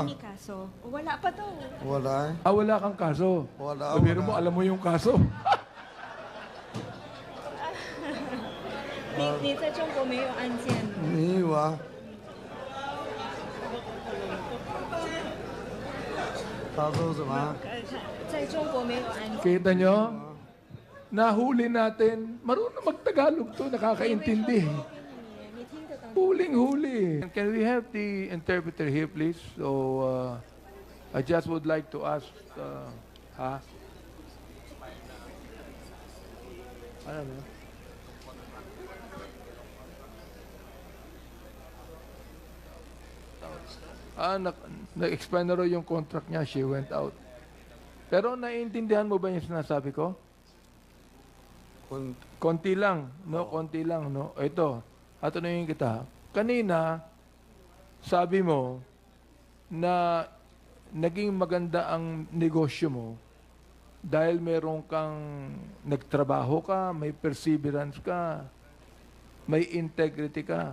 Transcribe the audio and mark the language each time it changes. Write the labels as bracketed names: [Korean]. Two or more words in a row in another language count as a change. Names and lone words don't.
[Filipino] Any kaso? Wala pa daw. Wala eh. Wala kang kaso. Wala, Biro wala. mo, alam mo yung kaso. [Chinese] 你在中国没有案件？ [Filipino] Hindi ba? Kaso sa mga? [Chinese] 在中国没有案件。 [Filipino] Kita nyo? Nahuli natin. Marunong mag-Tagalog to, nakakaintindi. [Chinese] 你听得懂？ [Filipino] Huling-huli. [English] Can we have the interpreter here, please? So, I just would like to ask, ha? [Filipino] Ano na? Na-expire na raw yung contract niya. [English] She went out. [Filipino] Pero naiintindihan mo ba yung sinasabi ko? Konti lang, no? Konti lang, no? Ito, tatanungin kita. Kanina, sabi mo na naging maganda ang negosyo mo dahil meron kang nagtrabaho ka, may perseverance ka, may integrity ka.